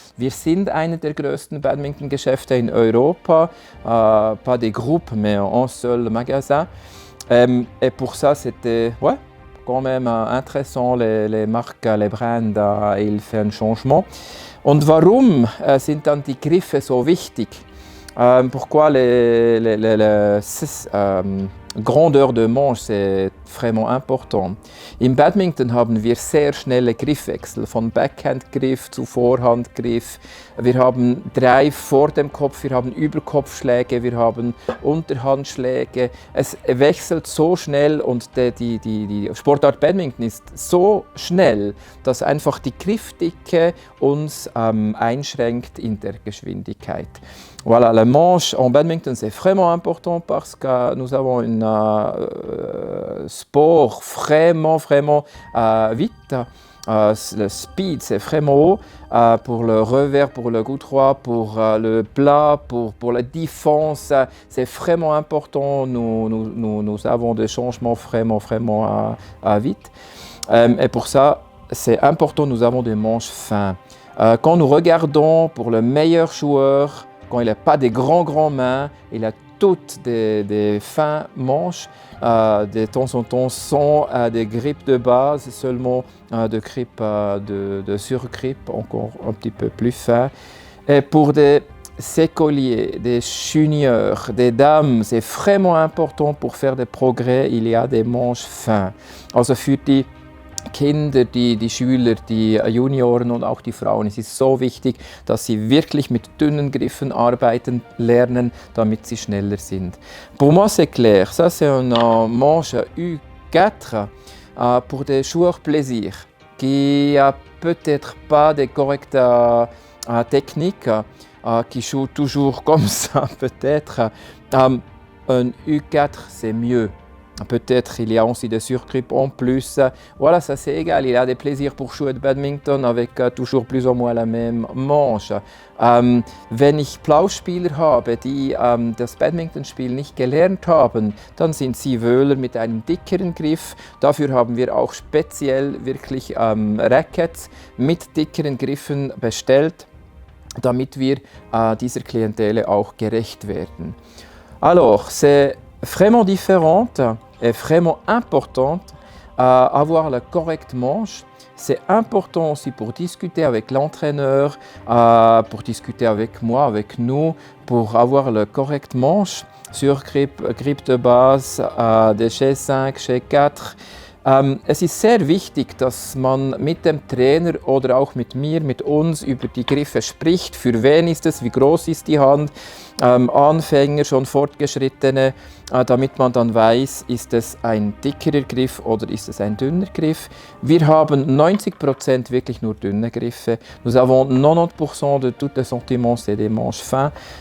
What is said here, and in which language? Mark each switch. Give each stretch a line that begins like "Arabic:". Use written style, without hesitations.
German: Wir sind einer der größten Badminton-Geschäfte in Europa.
French: Pas des groupes, mais un seul magasin. Et pour ça, c'était quand même intéressant, les marques, les brands, ils font un changement.
German: Und warum sind dann die Griffe so wichtig?
French: Pourquoi les grandeur de manche, c'est vraiment important.
German: Im Badminton haben wir sehr schnelle Griffwechsel, von Backhandgriff zu Vorhandgriff. Wir haben 3 vor dem Kopf, wir haben Überkopfschläge, wir haben Unterhandschläge. Es wechselt so schnell und die Sportart Badminton ist so schnell, dass einfach die Griffdicke uns einschränkt in der Geschwindigkeit.
French: Voilà, la manche en badminton c'est vraiment important parce que nous avons un sport vraiment vite. Le speed c'est vraiment haut pour le revers, pour le coup droit, pour le plat, pour la défense. C'est vraiment important. Nous avons des changements vraiment vite. Et pour ça, c'est important. Nous avons des manches fins. Quand nous regardons pour le meilleur joueur, quand il n'a pas des grands mains, il a toutes des fins manches, de temps en temps sans des grippes de base, seulement de grippes de surgrippe, encore un petit peu plus fin. Et pour des écoliers, des juniors, des dames, c'est vraiment important pour faire des progrès, il y a des manches fins.
German: Also für die Kinder, die Schüler, die Junioren und auch die Frauen, es ist so wichtig, dass sie wirklich mit dünnen Griffen arbeiten lernen, damit sie schneller sind.
French: Pour moi, c'est clair. Ça, c'est une manche U4 pour des joueurs plaisir, qui a peut-être pas de correcte technique, qui joue toujours comme ça, peut-être. Un U4, c'est mieux. Peut-être il y a aussi des surgrippes en plus. Voilà, ça c'est égal. Il y a des plaisirs pour jouer de badminton avec toujours plus ou moins la même manche.
German: Wenn ich Plauspieler habe, die das Badmintonspiel nicht gelernt haben, dann sind sie wohler mit einem dickeren Griff. Dafür haben wir auch speziell wirklich Rackets mit dickeren Griffen bestellt, damit wir dieser Klientele auch gerecht werden.
French: Alors, c'est vraiment différente et vraiment importante avoir la correcte manche. C'est important aussi pour discuter avec l'entraîneur, pour discuter avec moi, avec nous, pour avoir la correcte manche sur grippe de base de G5, G4.
German: Es ist sehr wichtig, dass man mit dem Trainer oder auch mit mir, mit uns über die Griffe spricht. Für wen ist es, wie groß ist die Hand, Anfänger, schon Fortgeschrittene, damit man dann weiß, ist es ein dickerer Griff oder ist es ein dünner Griff. Wir haben 90% wirklich nur dünne Griffe.
French: Nous avons 90% de tous les sentiments, c'est des manches fins.